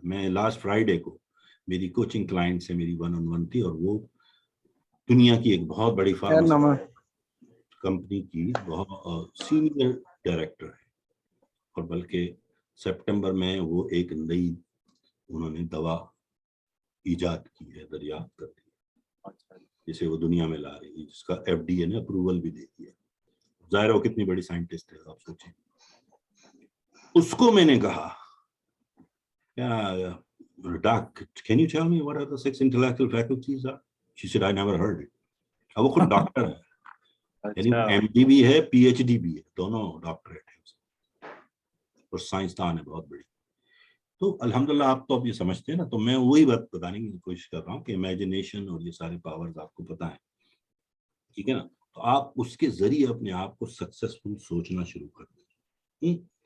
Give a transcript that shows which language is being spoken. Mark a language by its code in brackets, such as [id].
[hi] मैं last Friday को मेरी कोचिंग क्लाइंट से मेरी 1-on-1 थी, और वो दुनिया की एक बहुत बड़ी कंपनी की बहुत सीनियर डायरेक्टर है, और बल्कि सितंबर में वो एक नई उन्होंने दवा इजाद की है, दरियाफ्त कर दी, जिसे वो दुनिया में ला रही है, जिसका FDA ने अप्रूवल भी दे दिया। जाहिर हो कितनी बड़ी साइंटिस्ट है, आप सोचें। उसको मैंने कहा, [en] Doc, can you tell me what are the 6 intellectual faculties are? She said, I never heard it. [hi] अब वो खुद डॉक्टर है, यानी MD भी है, PhD भी है, दोनों डॉक्टरेट है, और साइंसदान है बहुत बड़ी। तो अल्हम्दुलिल्लाह आप तो अब ये समझते हैं ना, तो मैं वही बात बताने की कोशिश कर रहा हूँ कि इमेजिनेशन और ये सारे पावर्स आपको पता है, ठीक है ना, तो आप उसके जरिए अपने आप को सक्सेसफुल सोचना शुरू कर दें।